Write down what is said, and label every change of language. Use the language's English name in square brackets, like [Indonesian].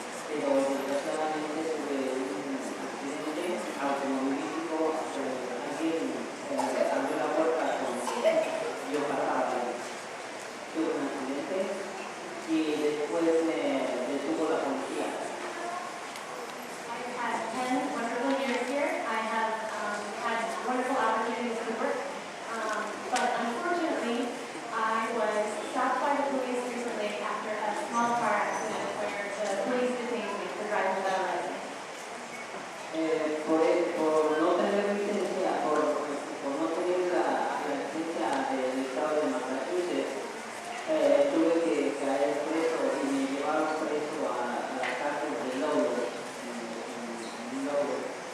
[Spanish] Pero desgraciadamente tuve un accidente automovilístico, alguien abrió la puerta cuando yo pasaba. Tuve un accidente y después me detuvo la policía. [English] I've had 10 wonderful years here. I have had wonderful opportunities to work. But unfortunately, I was stopped by the police recently after a small car accident where the police detained me for driving without a license. [Spanish] Por no tener licencia, por no tener la licencia del estado de Massachusetts, tuve que caer preso y me llevaron preso a la cárcel de Lowell, en Lowell.